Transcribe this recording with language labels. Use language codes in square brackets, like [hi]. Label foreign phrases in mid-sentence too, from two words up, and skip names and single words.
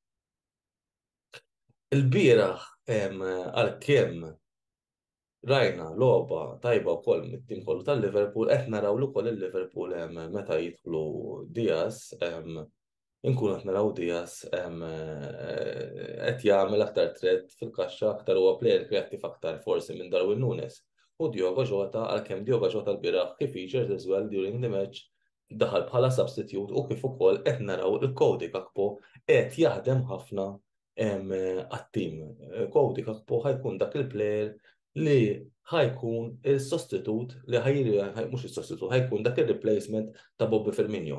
[mt] Il-bieraħ għalkemm rajna logħba tajba wkoll mit-tim kollu tal-Liverpool, qed naraw ukoll il-Liverpool meta jidħlu Diaz inkun qed naraw Diaz qed jagħmel aktar threat fil-kaxxa aktar huwa plejer kreattiv aktar forsi minn Darwin Nunes. U Diogo Jota għalkemm Diogo Jota l-bieraħ kif [en] featured as well during the match [mt] daħal bħala substitute u kif ukoll qed naraw il-Cody Gakpo qed jaħdem ħafna għat-tim. Cody Gakpo ħajkun dak il-plejer li ħajkun il-sostitut li mhux il-sostitut, ħajkun dak il-replacement ta' Bobby Firmino.